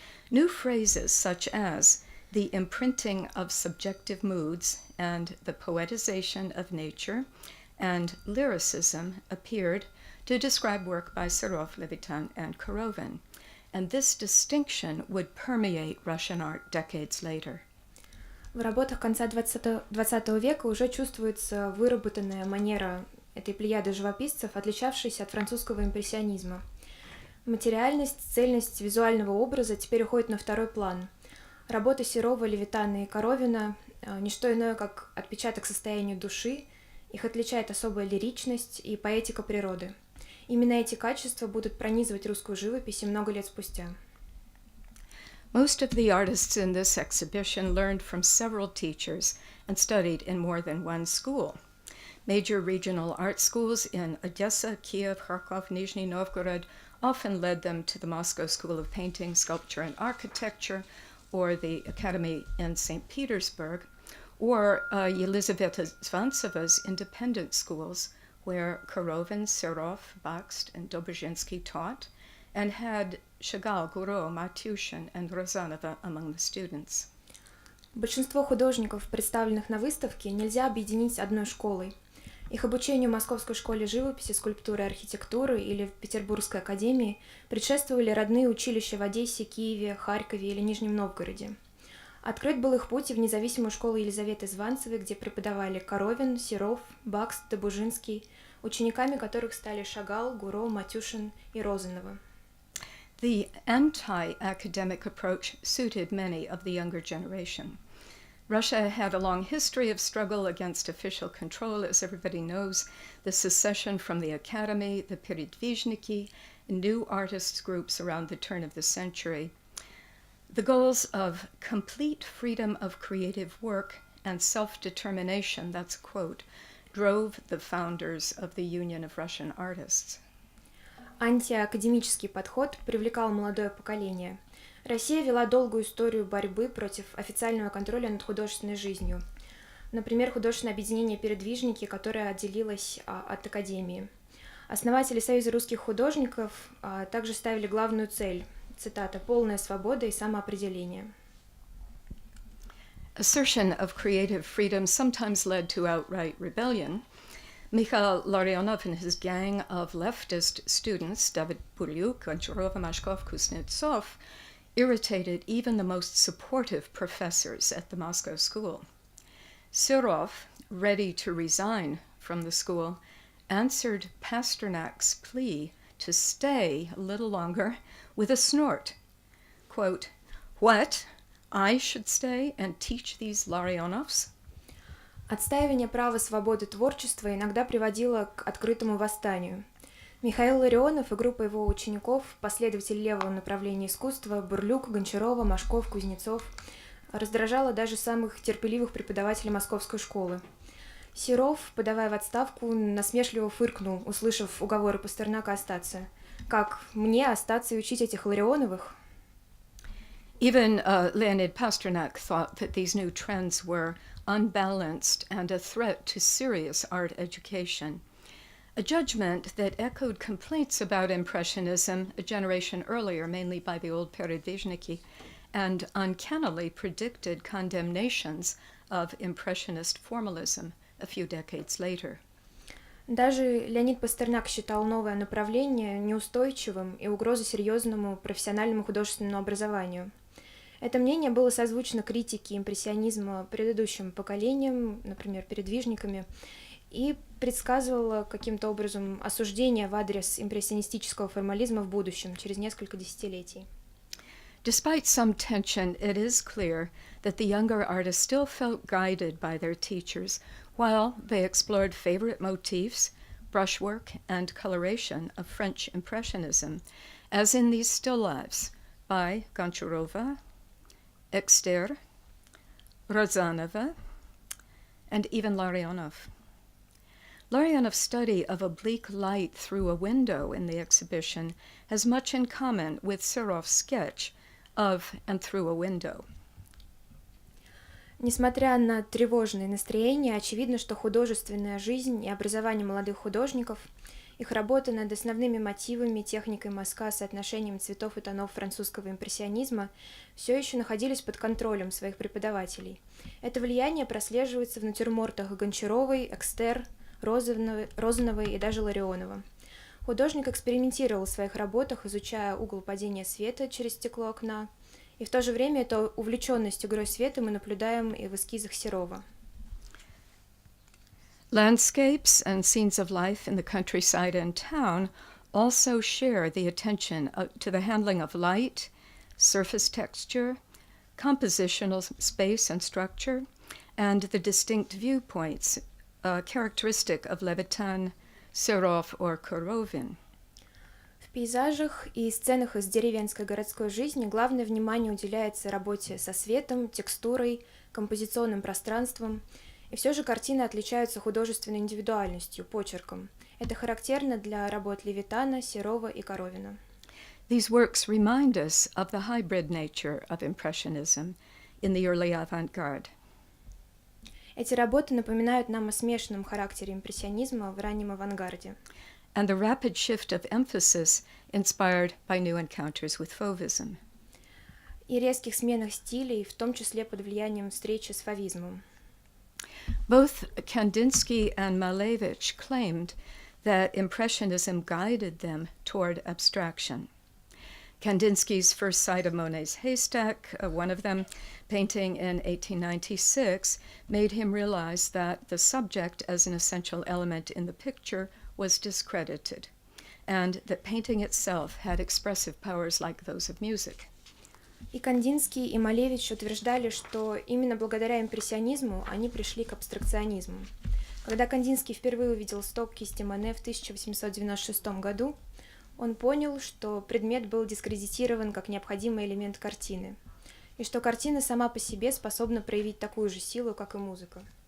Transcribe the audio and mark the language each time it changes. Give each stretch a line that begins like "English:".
English: New phrases such as the imprinting of subjective moods and the poetization of nature and lyricism appeared to describe work by Serov, Levitan, and Korovin, and this distinction would permeate Russian art decades later.
Russian: В работах конца XX века уже чувствуется выработанная манера этой плеяды живописцев, отличавшаяся от французского импрессионизма. Материальность, цельность визуального образа теперь уходит на второй план. Работы Серова, Левитана и Коровина – не что иное, как отпечаток состояния души, их отличает особая лиричность и поэтика природы. Именно эти качества будут пронизывать русскую живопись и много лет спустя.
English: Most of the artists in this exhibition learned from several teachers and studied in more than one school. Major regional art schools in Odessa, Kiev, Kharkov, Nizhny Novgorod often led them to the Moscow School of Painting, Sculpture, and Architecture, or the Academy in St. Petersburg, or Yelizaveta Zvantseva's independent schools, where Korovin, Serov, Bakst, and Dobrzhinsky taught, and had Chagall, Gouraud, Matyushin, and Rozanova among the students.
Russian: Большинство художников, представленных на выставке, нельзя объединить одной школой. Их обучению в Московской школе живописи, скульптуры и архитектуры или в Петербургской академии предшествовали родные училища в Одессе, Киеве, Харькове или Нижнем Новгороде. Открыт был их путь и в независимую школу Елизаветы Званцевой, где преподавали Коровин, Серов, Бакст, Добужинский, учениками которых стали Шагал, Гуро, Матюшин и Розанова.
English: The anti-academic approach suited many of the younger generation. Russia had a long history of struggle against official control, as everybody knows, the secession from the academy, the передвижники, new artists groups around the turn of the century. The goals of complete freedom of creative work and self-determination, that's a quote, drove the founders of the Union of Russian Artists.
Russian: Антиакадемический подход привлекал молодое поколение. Россия вела долгую историю борьбы против официального контроля над художественной жизнью. Например, художественное объединение «Передвижники», которое отделилось от Академии. Основатели Союза русских художников также ставили главную цель, цитата, «полная свобода и самоопределение».
English: Assertion of creative freedom sometimes led to outright rebellion. Mikhail Larionov and his gang of leftist students, David Puryuk, Goncharov, Mashkov, Kuznetsov, irritated even the most supportive professors at the Moscow school. Serov, ready to resign from the school, answered Pasternak's plea to stay a little longer with a snort. Quote, "What? I should stay and teach these Larionovs?"
Russian: Отстаивание права свободы творчества иногда приводило к открытому восстанию. Михаил Ларионов и группа его учеников, последователи левого направления искусства, Бурлюк, Гончарова, Машков, Кузнецов, раздражало даже самых терпеливых преподавателей московской школы. Серов, подавая в отставку, насмешливо фыркнул, услышав уговоры Пастернака остаться. Как мне остаться и учить этих Ларионовых?
English: Even Leonid Pasternak thought that these new trends were unbalanced and a threat to serious art education. A judgment that echoed complaints about Impressionism a generation earlier, mainly by the old передвижники, and uncannily predicted condemnations of Impressionist formalism a few decades later.
Russian: Даже Леонид Пастернак считал новое направление неустойчивым и угрозой серьезному профессиональному художественному образованию. Это мнение было созвучно критике импрессионизма предыдущим поколениям, например, передвижниками, и предсказывало каким-то образом осуждение в адрес импрессионистического формализма в будущем, через несколько десятилетий.
English: Despite some tension, it is clear that the younger artists still felt guided by their teachers while they explored favorite motifs, brushwork, and coloration of French Impressionism, as in these still lifes by Goncharova, Exter, Rozanova, and even Larionov. Larionov's study of oblique light through a window in the exhibition has much in common with Serov's sketch of and through a window.
Russian: Несмотря на тревожные настроения, очевидно, что художественная жизнь и образование молодых художников, их работа над основными мотивами, техникой мазка, соотношением цветов и тонов французского импрессионизма все еще находились под контролем своих преподавателей. Это влияние прослеживается в натюрмортах Гончаровой, Экстер, Розановой и даже Ларионова. Художник экспериментировал в своих работах, изучая угол падения света через стекло окна, и в то же время эту увлеченность игрой света мы наблюдаем и в эскизах Серова.
English: Landscapes and scenes of life in the countryside and town also share the attention to the handling of light, surface texture, compositional space and structure, and the distinct viewpoints characteristic of Levitan, Serov, or Korovin.
Russian: В пейзажах и сценах из деревенской городской жизни главное внимание уделяется работе со светом, текстурой, композиционным пространством, и все же картины отличаются художественной индивидуальностью, почерком. Это характерно для работ Левитана, Серова и Коровина.
English: These works remind us of the hybrid nature of Impressionism in the early avant-garde.
Russian: Эти работы напоминают нам о смешанном характере импрессионизма в раннем авангарде.
English: And the rapid shift of emphasis inspired by new encounters with fauvism.
Russian: И резких сменах стилей, в том числе под влиянием встречи с фавизмом.
English: Both Kandinsky and Malevich claimed that Impressionism guided them toward abstraction. Kandinsky's first sight of Monet's haystack, one of them, painting in 1896, made him realize that the subject as an essential element in the picture was discredited, and that painting itself had expressive powers like those of music.
Russian: И Кандинский, и Малевич утверждали, что именно благодаря импрессионизму они пришли к абстракционизму. Когда Кандинский впервые увидел столб кисти Моне в 1896 году, он понял, что предмет был дискредитирован как необходимый элемент картины, и что картина сама по себе способна проявить такую же силу, как и музыка.